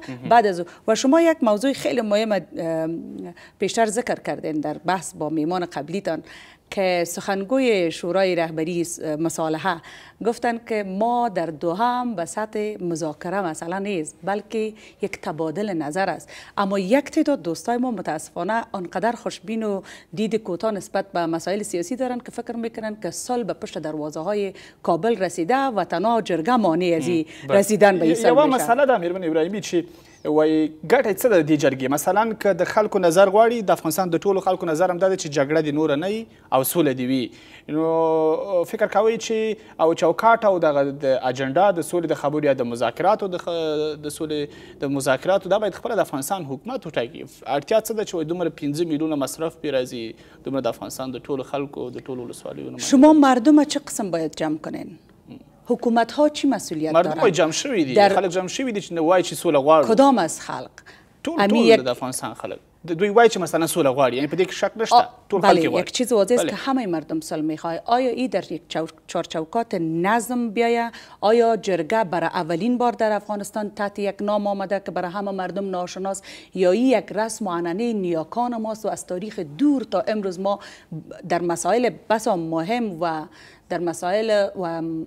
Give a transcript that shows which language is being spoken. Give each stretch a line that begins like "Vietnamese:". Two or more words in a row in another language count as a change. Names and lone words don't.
Persian: بعد از و شما یک موضوع خیلی مهم پیشتر ذکر کردین در بحث با میمان قبلیتان که سخنگوی شورای رهبری مصالحه گفتن که ما در دوحه به سطح مذاکره مثلا نیست، بلکه یک تبادل نظر است. اما یک تعداد دوستای ما متاسفانه آنقدر خوشبین و دید کوتاه نسبت به مسائل سیاسی دارن که فکر میکنن که صلح به پشت دروازه های کابل رسیده و تنها جرگه مانع از رسیدن به این صلح میشه.
Pashto: مسئله ده میرمن ابراهیمی چی وای ګټه څه ده دې جرګې مثلا که د خلکو نظر غواړي د افغانستان د ټولو خلکو نظر هم دا دی چې جګړه دې نوره نه وي او سوله دې وي نو فکر کوئ چې او چوکاټ او دغه د اجنډا د سولې د خبرو یا د مذاکراتو د سولې د مذاکراتو دا باید خپله د افغانستان حکومت وټاکي اړتیا څه ده چې دومره 15 میلیونه مصرف پرې راځي دومره د افغانستان د ټولو خلکو د ټولو ولسوالیو
Persian: شما مردم چه قسم باید جمع کنین؟ حکومت ها چی مسئولیت دارن؟
Pashto: مردم جمع شوی دی خلک جمع شوی دی چې وایي چې سوله غواړو
Persian: کدام از خلق؟
Pashto: ټول د افغانستان خلک دوی وایي چې مثلا سوله غواړي یعنی په دې کې شک نشته ټول خلک غواړي
Persian: یک چیز واضح است که همه مردم صلح میخواد آیا این در یک چارچوکات نظم بیایه آیا جرگه برای اولین بار در افغانستان تحت یک نام آمده که برای همه مردم ناشناس یا این یک رسم و عنعنه نیاکان ماست و از تاریخ دور تا امروز ما در مسائل بسا مهم و در مسائل و